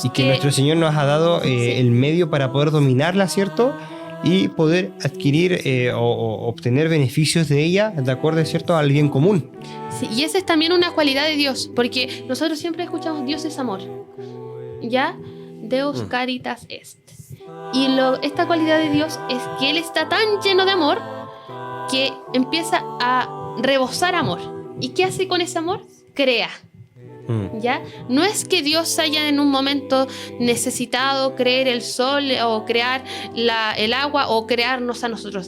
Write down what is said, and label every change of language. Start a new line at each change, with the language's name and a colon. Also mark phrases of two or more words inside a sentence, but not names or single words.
Spanish: Y que nuestro Señor nos ha dado el medio para poder dominarla, ¿cierto? Y poder adquirir o obtener beneficios de ella de acuerdo, ¿cierto?, al bien común. Sí, y esa es también una cualidad de Dios, porque nosotros siempre escuchamos Dios es amor. ¿ya?
Latin: Deus caritas est.
Spanish: Y esta cualidad de Dios es que Él está tan lleno de amor que empieza a rebosar amor. ¿Y qué hace con ese amor? Crea. ¿Ya? No es que Dios haya en un momento necesitado crear el sol o crear el agua o crearnos a nosotros.